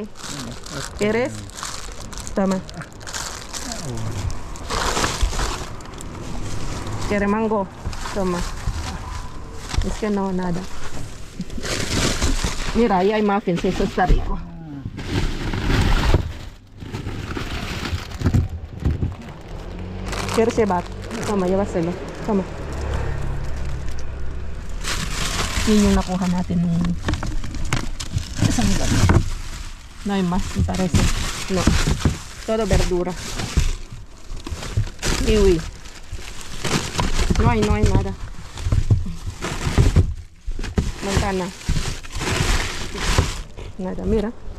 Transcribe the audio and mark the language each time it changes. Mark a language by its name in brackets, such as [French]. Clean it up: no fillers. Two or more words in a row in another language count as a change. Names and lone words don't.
[Spanish] ¿Quieres? Toma. ¿Quiere mango? Toma. Es que no, nada. Mira, ahí hay muffins, eso está rico. ¿Quieres llevar? Toma, llévaselo. Toma. [Filipino] Yun yung nakuha natin ng isang gabi. [Spanish] No hay más, me parece. No. Todo verdura. Kiwi. No hay nada. Manzana. Nada, mira.